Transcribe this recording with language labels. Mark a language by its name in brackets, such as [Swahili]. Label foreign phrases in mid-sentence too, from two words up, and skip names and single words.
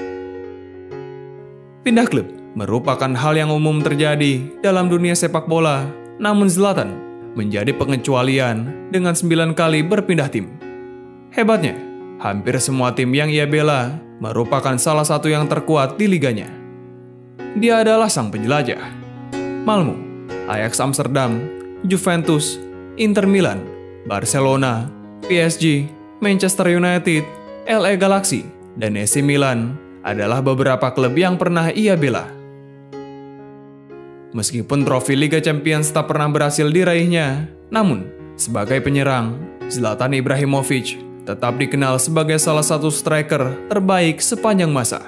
[Indonesian] Pindah klub merupakan hal yang umum terjadi dalam dunia sepak bola, namun Zlatan menjadi pengecualian dengan 9 kali berpindah tim. Hebatnya, hampir semua tim yang ia bela merupakan salah satu yang terkuat di liganya. Dia adalah sang penjelajah. Malmo, Ajax Amsterdam, Juventus, Inter Milan, Barcelona, PSG, Manchester United, LA Galaxy, dan AC Milan adalah beberapa klub yang pernah ia bela. Meskipun trofi Liga Champions tak pernah berhasil diraihnya, namun sebagai penyerang, Zlatan Ibrahimovic tetap dikenal sebagai salah satu striker terbaik sepanjang masa.